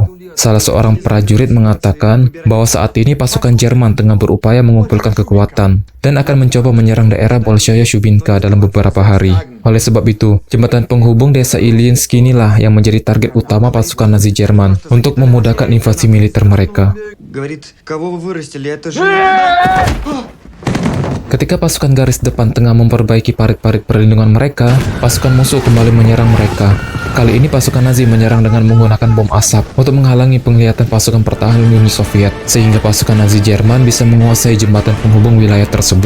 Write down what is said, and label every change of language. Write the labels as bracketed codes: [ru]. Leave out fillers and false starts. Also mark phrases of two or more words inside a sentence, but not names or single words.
[id] Salah seorang prajurit mengatakan bahwa saat ini pasukan Jerman tengah berupaya mengumpulkan kekuatan dan akan mencoba menyerang daerah Bolshaya Shubinka dalam beberapa hari. Oleh sebab itu, jembatan penghubung desa Ilinski inilah yang menjadi target utama pasukan Nazi Jerman untuk memudahkan invasi militer mereka. [ru] Говорит, кого вы вырастили, это же... [id] Ketika pasukan garis depan tengah memperbaiki parit-parit perlindungan mereka, pasukan musuh kembali menyerang mereka. Kali ini pasukan Nazi menyerang dengan menggunakan bom asap untuk menghalangi penglihatan pasukan pertahanan Uni Soviet, sehingga pasukan Nazi Jerman bisa menguasai jembatan penghubung wilayah tersebut.